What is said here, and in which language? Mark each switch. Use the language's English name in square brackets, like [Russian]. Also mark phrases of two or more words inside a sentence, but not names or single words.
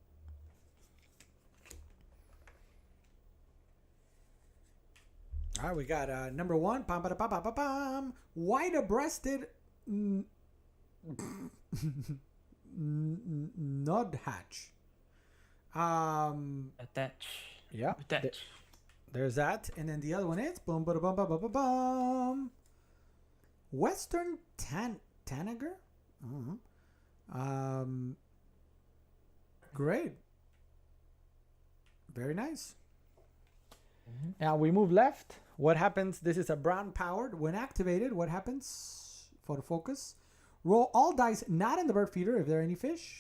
[English] All right, we got number 1. White-breasted nuthatch. Attach. Yeah. Attach. There's that, and then the other one is boom, ba bum, ba ba bum. Western tanager. Great. Very nice. Now we move left. What happens? This is a brown powered. When activated, what happens? Photo focus. Roll all dice not in the bird feeder if there are any fish.